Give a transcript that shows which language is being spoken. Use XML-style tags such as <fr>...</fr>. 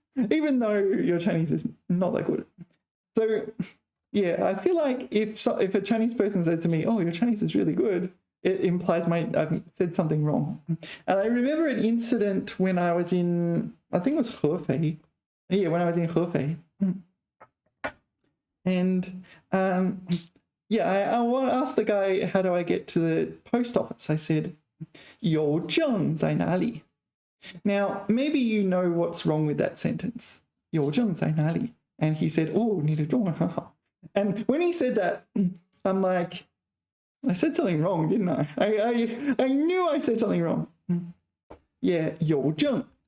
<en>Even though your Chinese is not that good. So yeah, I feel like if a Chinese person says to me, oh, your Chinese is really good, it implies I've said something wrong. And I remember an incident when I was in, I think it was Hefei. Yeah, when I was in Hefei. And yeah, I asked the guy, how do I get to the post office?</en> <zh>I said, 邮政在哪里?</zh> <en>Now, maybe you know what's wrong with that sentence.</en> <zh>邮政在哪里?</zh> <en>And he said, oh,</en> <zh>你的中文很好.</zh> <en>And when he said that, I'm like, I said something wrong, didn't I? I knew I said something wrong. Yeah, 邮政.</en>